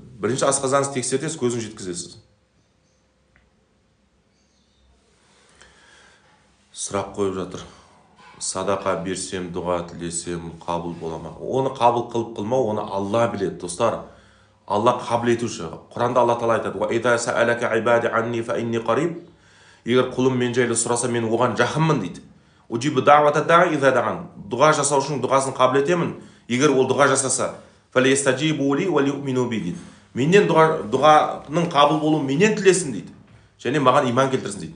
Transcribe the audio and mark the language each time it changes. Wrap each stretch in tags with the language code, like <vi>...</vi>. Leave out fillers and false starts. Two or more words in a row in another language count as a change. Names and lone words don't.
<kk>Бірінші асқазаныңызды тексертесіз, көзін жеткізесіз. Сұрақ қойып жатыр. Садақа берсем, дұға тілесем, қабыл бола ма? Оны қабыл қылмау, оны Алла біледі, достар. Алла қабыл етуші. Құранда Алла Тағала айтады:</kk> <ar>"وإذا سألك عبادي عني فإني قريب."</ar> <kk>Егер құлым мен жайлы сұраса, мен оған жақынмын дейді.</kk> <ar>أجيب دعوة الداع إذا دعان.</ar> <kk>Дұға жасаушының дұғасын қабыл етемін, егер ол дұға жасаса.</kk> <ar>فليستجيبوا لي وليؤمنوا بي</ar> <kk>дейді. Менен дұғаның қабыл болуын менен тілесін дейді. Және маған иман келтірсін дейді.</kk>